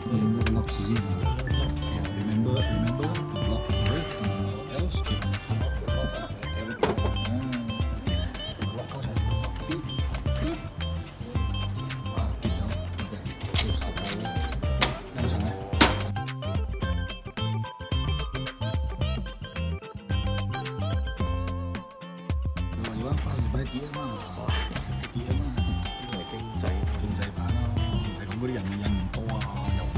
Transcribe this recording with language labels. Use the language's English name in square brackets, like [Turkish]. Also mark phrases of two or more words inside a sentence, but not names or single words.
[English] Lock it. Remember to lock it, or else it will come out lock everything. Lock out beat. Beat down. Okay. So start power. [Cantonese] 咁長咧。你玩快啲快啲啊嘛！啲啊嘛。經濟版咯，唔係咁嗰啲人印唔多啊，又煩。